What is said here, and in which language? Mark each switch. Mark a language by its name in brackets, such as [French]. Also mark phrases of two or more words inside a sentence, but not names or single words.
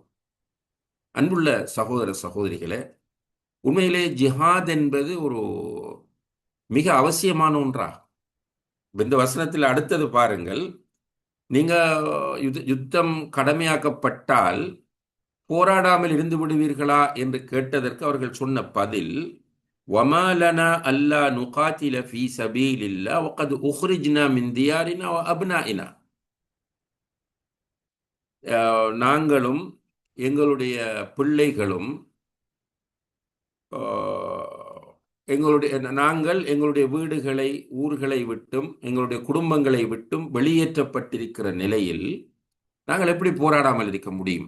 [Tamil] அன்புள்ள சகோதர சகோதரிகளே, உண்மையிலே ஜிஹாத் என்பது ஒரு மிக அவசியமான ஒன்றாகும். இந்த வசனத்தில் அடுத்தது பாருங்கள், நீங்க யுத்தம் கடமையாக்கப்பட்டால் போராடாமல் இருந்து விடுவீர்களா என்று கேட்டதற்கு அவர்கள் சொன்ன பதில், [Arabic] وَمَا لَنَا أَلَّا نُقَاتِلَ فِي سَبِيلِ اللَّهِ وَقَدْ أُخْرِجْنَا مِنْ دِيَارِنَا وَأَبْنَائِنَا. [Tamil] நாங்களும் எங்களுடைய பிள்ளைகளும் நாங்கள் எங்களுடைய வீடுகளை ஊர்களை விட்டும் எங்களுடைய குடும்பங்களை விட்டும் வெளியேற்றப்பட்டிருக்கிற நிலையில் நாங்கள் எப்படி போராடாமல் இருக்க முடியும்?